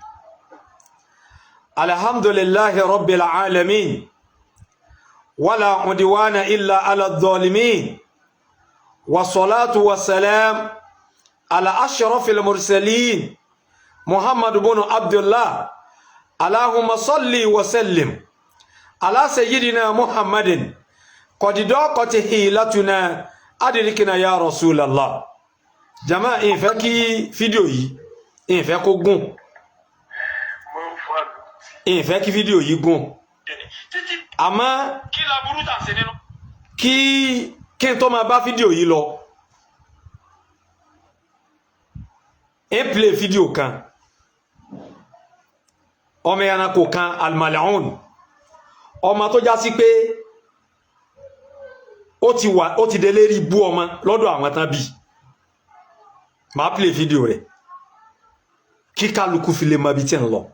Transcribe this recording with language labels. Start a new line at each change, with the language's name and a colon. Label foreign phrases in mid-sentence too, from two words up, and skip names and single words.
Arabic: الحمد لله رب العالمين ولا عدوان إلا على الظالمين والصلاة والسلام على أشرف المرسلين محمد بن عبد الله. اللهم صل وسلم على سيدنا محمد قد ضاقت حيلتنا أدركنا يا رسول الله.
Yoruba: Jama ìfẹ́ kí fídíò yìí ìfẹ́ kó gùn ìfẹ́ kí fídíò yìí gùn àmọ́ kí n tó máa bá fídíò yìí lọ play fídíò kan ọmọ ẹranko kan almal'un ọmọ tó já sí pé ó ti délé rí bú ọmọ lọ́dọ̀ àwọn tán bí máa play fídíò rẹ̀ kí kálukú fi lè mọ bí tí ń lọ.